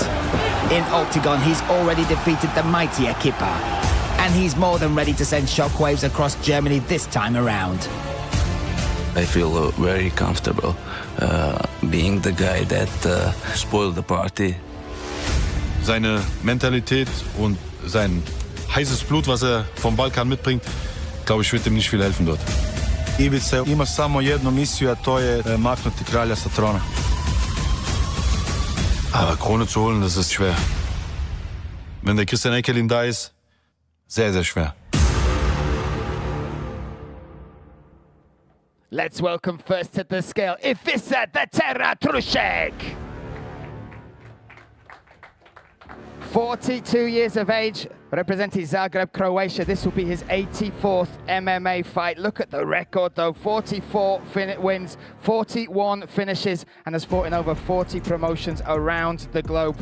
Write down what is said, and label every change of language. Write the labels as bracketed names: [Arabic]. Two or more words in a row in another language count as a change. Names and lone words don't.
[English] In Octagon, he's already defeated the mighty Ekipa, and he's more than ready to send shockwaves across Germany this time around. I feel very comfortable being the guy that spoiled the party. [German] Seine Mentalität und sein heißes Blut, was er vom Balkan mitbringt, glaube ich, wird ihm nicht viel helfen dort. [Croatian] Ivica ima samo jednu misiju, a to je maknuti kralja sa trona. [German] Aber Krone zu holen, das ist schwer. Wenn der Christian Eckerlin da ist, sehr, sehr schwer. [English] Let's welcome first to the scale, Ivica the Terra Trušek. 42 years of age, representing Zagreb, Croatia. This will be his 84th MMA fight. Look at the record though, 44 wins, 41 finishes, and has fought in over 40 promotions around the globe.